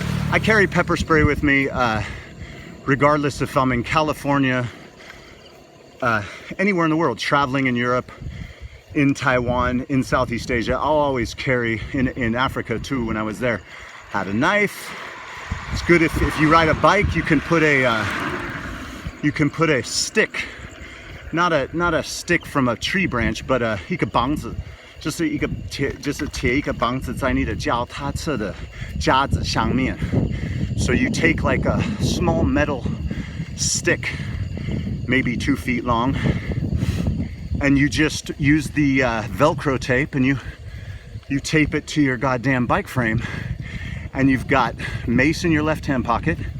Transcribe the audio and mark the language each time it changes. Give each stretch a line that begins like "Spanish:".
English: I carry pepper spray with me regardless if I'm in California, anywhere in the world, traveling in Europe, in Taiwan, in Southeast Asia. I'll always carry, in Africa too when I was there. Had a knife. It's good if you ride a bike, you can put a stick, not a stick from a tree branch, but
Chinese: 一个棒子就是贴一个绑子在你的脚踏车的夹子上面。
English: So you take like a small metal stick, maybe 2 feet long, and you just use the Velcro tape and you tape it to your goddamn bike frame, and you've got mace in your left-hand pocket.